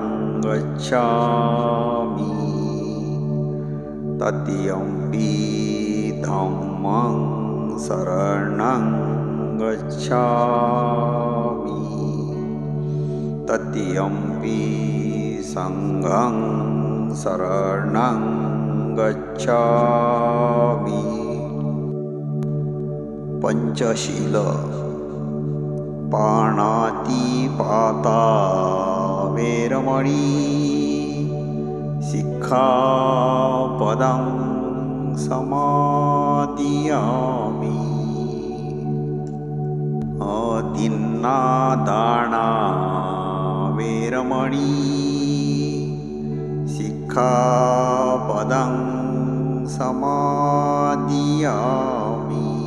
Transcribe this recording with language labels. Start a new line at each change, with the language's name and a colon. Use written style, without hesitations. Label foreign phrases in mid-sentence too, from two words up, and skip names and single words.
Pali: गच्छामि, तृतीयंपि धम्मं शरणं गच्छामि, तृतीयंपि संघं शरणं गच्छामि. पंचशील. पाणातिपाता वेरमणि, सिक्खापदं समादियामि, अदिन्नादाना वेरमणि, सिक्खापदं समादियामि.